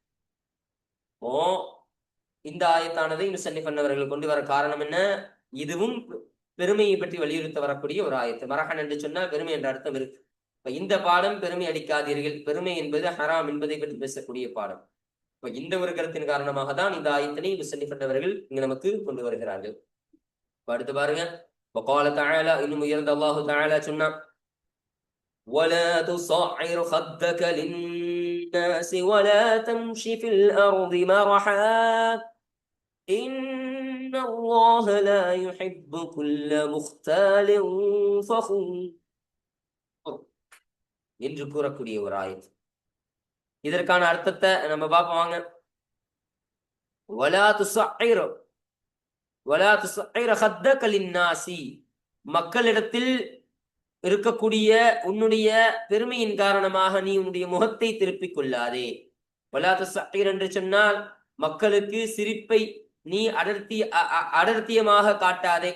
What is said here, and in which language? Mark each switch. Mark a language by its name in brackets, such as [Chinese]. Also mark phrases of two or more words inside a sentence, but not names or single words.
[Tamil] இந்த ஆயத்தானதை முஸன்னிஃப் அவர்கள் கொண்டு வர காரணம் என்ன, இதுவும் பெருமையை பற்றி வலியுறுத்த வரக்கூடிய ஒரு ஆயத்து. மரஹன் என்று சொன்னால் பெருமை என்ற அர்த்தம் இருக்கு. இந்த பாடம் பெருமை அடிக்காதீர்கள், பெருமை என்பது ஹராம் என்பதை பற்றி பேசக்கூடிய பாடம். இப்ப இந்த ஒரு கருத்தின் காரணமாக தான் இந்த ஆயத்தினை முஸன்னிஃப் அவர்கள் இங்கு நமக்கு கொண்டு வருகிறார்கள். அடுத்து பாருங்க, [Arabic] وقال تعالى, [Tamil] இன்னும் உயர்ந்த [Arabic] الله تعالى [Tamil] சொன்னா, [Arabic] ولا تصعر خدك للناس ولا تمشي في الأرض مرحا إن الله لا يحب كل مختال فخور [Tamil] என்று கூறக்கூடிய ஒரு ஆயத். இதற்கான அர்த்தத்தை நம்ம பார்ப்போம் வாங்க. [Arabic] ولا تصعر, ولا تصعر خدك للناس, [Tamil] மக்களிடத்தில் இருக்கக்கூடிய உன்னுடைய பெருமையின் காரணமாக நீ உன்னுடைய முகத்தை திருப்பிக் கொள்ளாதே. [Arabic] ولا تصعر [Tamil] என்று சொன்னால் மக்களுக்கு சிரிப்பை நீ அடர்த்தியமாக காட்டாதே.